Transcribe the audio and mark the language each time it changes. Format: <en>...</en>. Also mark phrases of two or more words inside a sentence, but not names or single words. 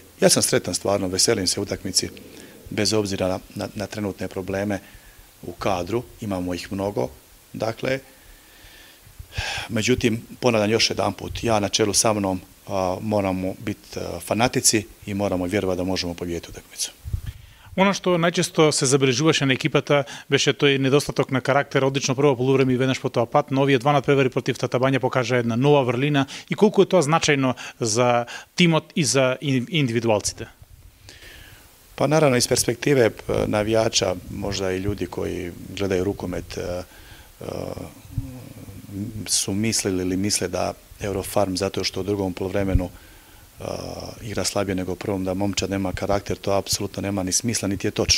<hr>Ja sam sretan stvarno, veselim se utakmici bez obzira na trenutne probleme u kadru, imamo ih mnogo, dakle, međutim, ponavljam još jedanput, ja na čelu sa mnom moramo biti fanatici i moramo vjerovati da možemo pobijediti utakmicu.</hr> <mk>Ono što најчесто се забележуваше на екипата беше тој недостаток на карактер, одлично прво полувреме и веднаш по тоа пат, но овие два надпревари против Тата Бања покажа една нова врлина и колку е тоа значајно за тимот и за индивидуалците?</mk> <hr>Pa naravno iz perspektive navijača, možda i ljudi koji gledaju rukomet su mislili ili misle da Eurofarm zato što u drugom poluvremenu igra slabije nego u prvom, da momčad nema karakter, to apsolutno nema ni smisla, niti je točno.</hr>